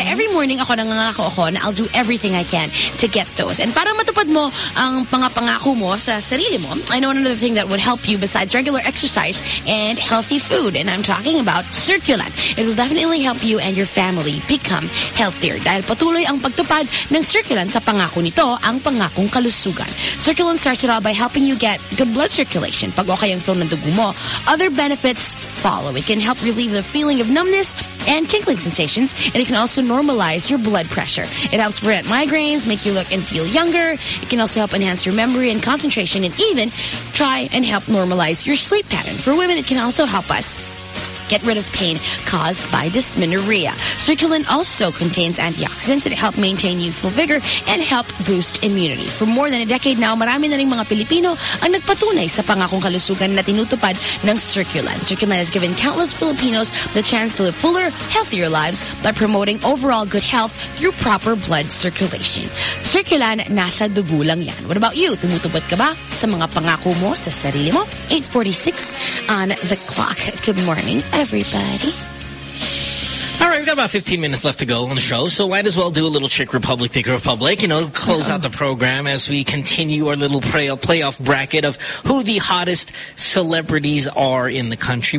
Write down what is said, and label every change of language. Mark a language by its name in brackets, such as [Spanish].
[English] Kaya every morning, [Filipino] ako nangangako ako, [English] and I'll do everything I can to get those. And [Filipino] para matupad mo ang pangapangako mo sa sarili mo, [English] I know another thing that would help you besides regular exercise and healthy food. And I'm talking about Circulan. It will definitely help you and your family become healthier. [Filipino] Dahil patuloy ang pagtupad ng Circulan sa pangako nito, ang pangakong kalusugan. [English] Circulan starts it all by helping you get good blood circulation. [Filipino] Pag okay ang flow ng dugo mo, [English] other benefits follow. It can help relieve the feeling of numbness and tingling sensations, and it can also normalize your blood pressure. It helps prevent migraines, make you look and feel younger. It can also help enhance your memory and concentration, and even try and help normalize your sleep pattern. For women, it can also help us get rid of pain caused by dysmenorrhea. Circulan also contains antioxidants that help maintain youthful vigor and help boost immunity. For more than a decade now, [Filipino] marami na rin mga Pilipino ang nagpatunay sa pangakong kalusugan na tinutupad ng Circulan. [English] Circulan has given countless Filipinos the chance to live fuller, healthier lives by promoting overall good health through proper blood circulation. [Filipino] Circulan, nasa dugo lang yan. [English] What about you? [Filipino] Tumutupad ka ba sa mga pangako mo sa sarili mo? [English] 8:46 on the clock. Good morning, everybody. All right, got about 15 minutes left to go on the show, so might as well do a little Chick Republic, Dick Republic, you know, close out the program as we continue our little playoff bracket of who the hottest celebrities are in the country.